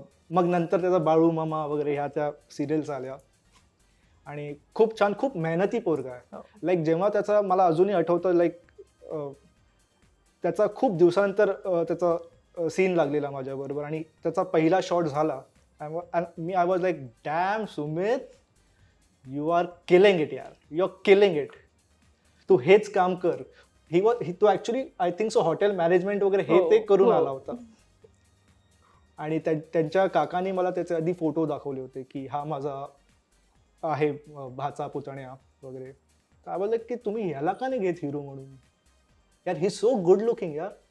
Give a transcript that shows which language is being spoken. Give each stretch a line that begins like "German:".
Marathi: मग नंतर त्याचा बाळू मामा वगैरे ह्या त्या सिरियल्स आल्या आणि खूप छान, खूप मेहनती पोरगा आहे. लाईक जेव्हा त्याचा मला अजूनही आठवतं, लाईक त्याचा खूप दिवसानंतर त्याचा सीन लागलेला माझ्याबरोबर आणि त्याचा पहिला शॉट झाला.
English: I was like damn Sumit, you are killing it यार, you are killing it.
Marathi: तू हेच काम कर. तो actually
English: I think so
Marathi: hotel management वगैरे हे ते करून आला होता. आणि त्यांच्या काकांनी मला त्याचे आधी फोटो दाखवले होते की हा माझा आहे भाचा पुतण्या वगैरे. तर
English: I was like
Marathi: की तुम्ही ह्याला का नाही घेत हिरो म्हणून यार,
English: he so good looking
Marathi: यार.